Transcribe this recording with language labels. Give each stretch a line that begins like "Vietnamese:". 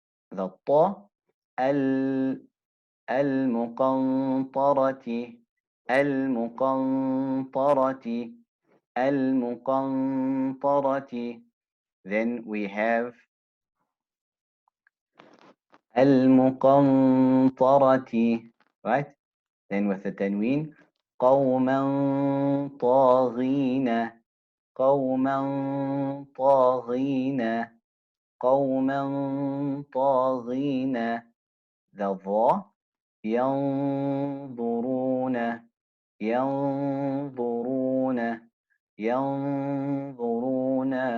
Arabic: The طا المقنطرة المقنطرة المقنطرة.
English: Then we have المقنطرة, right? Then with the tanween,
Arabic: قوما طاغين قوما طاغين قوما طاغين. The va, ينظرون ينظرون ينظرون.